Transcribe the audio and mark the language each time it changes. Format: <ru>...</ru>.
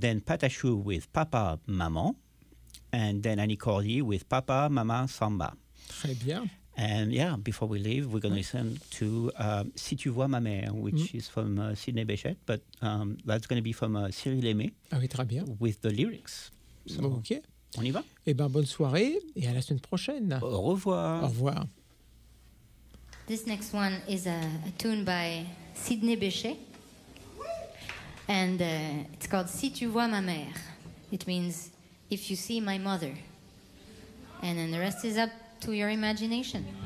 <en>Then Patachou with Papa Maman. And then Annie Cordy with Papa Mama Samba.</en> <fr>Très bien.</fr> <en>And yeah, before we leave, we're going to listen to Si tu vois ma mère, which is from Sidney Bechet, but that's going to be from Cyril Aimé.</en> <fr>Ah oui, très bien.</fr> <en>With the lyrics. So, OK.</en> <fr>On y va. Eh bien, bonne soirée et à la semaine prochaine. Au revoir. Au revoir.</fr> <en>This next one is a tune by Sidney Bechet. And it's called Si tu vois ma mère. It means If you see my mother. And then the rest is up to your imagination.</en>